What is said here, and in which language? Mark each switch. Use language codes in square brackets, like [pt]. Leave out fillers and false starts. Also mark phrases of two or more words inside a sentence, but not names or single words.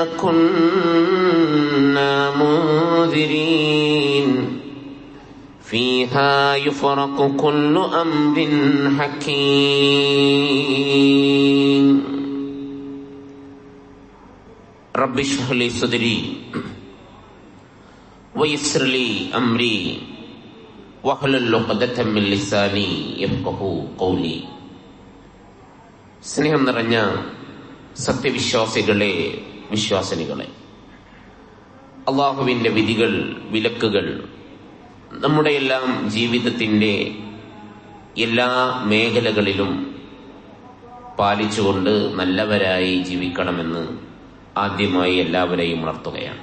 [ar] كنا منذرين فيها يفرق كل أمر حكيم رب اشرح لي صدري ويسر لي أمري واحلل عقدة من لساني يفقهوا قولي. [ml] സ്നേഹം നിറഞ്ഞ സത്യവിശ്വാസികളെ, വിശ്വാസിനികളെ, അള്ളാഹുവിൻ്റെ വിധികൾ, വിലക്കുകൾ നമ്മുടെ എല്ലാം ജീവിതത്തിൻ്റെ എല്ലാ മേഖലകളിലും പാലിച്ചുകൊണ്ട് നല്ലവരായി ജീവിക്കണമെന്ന് ആദ്യമായി എല്ലാവരെയും ഉണർത്തുകയാണ്.